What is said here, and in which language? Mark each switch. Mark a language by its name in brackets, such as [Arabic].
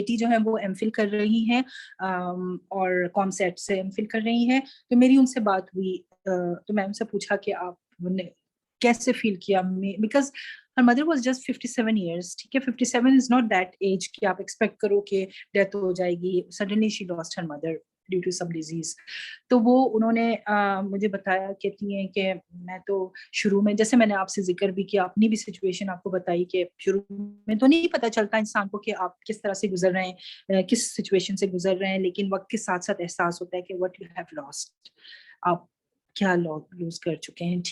[Urdu] بیٹی جو ہے وہ ایم فل کر رہی ہیں اور کام سیٹ سے ایم فل کر رہی ہیں. تو میری ان سے بات ہوئی, تو میں ان سے پوچھا کہ آپ نے کیسے فیل کیا, because [English] her mother was just 57 years. [Urdu] ٹھیک ہے, [English] 57 is not that age [Urdu] کہ آپ ایکسپیکٹ کرو کہ ڈیتھ ہو جائے گی. [English] suddenly she lost her mother due to some disease. [Urdu] تو وہ انہوں نے مجھے بتایا, کہتی ہیں کہ میں تو شروع میں, جیسے میں نے آپ سے ذکر بھی کیا, اپنی بھی سچویشن آپ کو بتائی کہ شروع میں تو نہیں پتہ چلتا انسان کو کہ آپ کس طرح سے گزر رہے ہیں, کس سچویشن سے گزر رہے ہیں, لیکن وقت کے ساتھ ساتھ احساس ہوتا ہے کہ [English] what you have lost, [Urdu] آپ کیا لوز کر چکے ہیں.